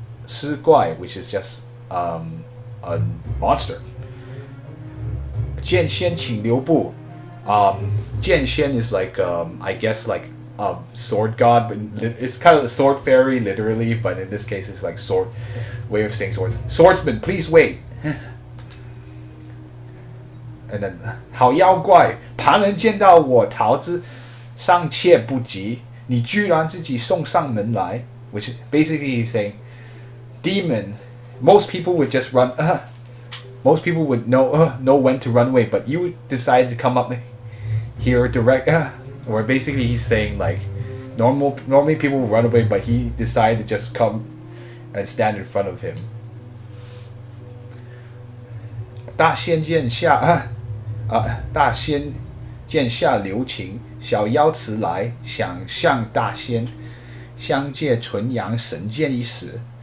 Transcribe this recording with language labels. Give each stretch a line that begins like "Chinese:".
English: 尸怪, which is just a monster.
Chinese: 剑仙请留步.
English: 剑仙 is like I guess like a sword god, but it's kind of a sword fairy literally, but in this case it's like sword way of saying sword. Swordsman, please wait.
Chinese: And then 好妖怪，旁人见到我逃之，尚且不及，你居然自己送上门来。
English: Which basically he's saying, demon. Most people would just run. Most people would know when to run away, but you decided to come up here direct. Or basically he's saying like, normally people would run away, but he decided to just come and stand in front of him.
Chinese: 大仙剑下大仙剑下留情，小妖辞来，想向大仙相借纯阳神剑一时。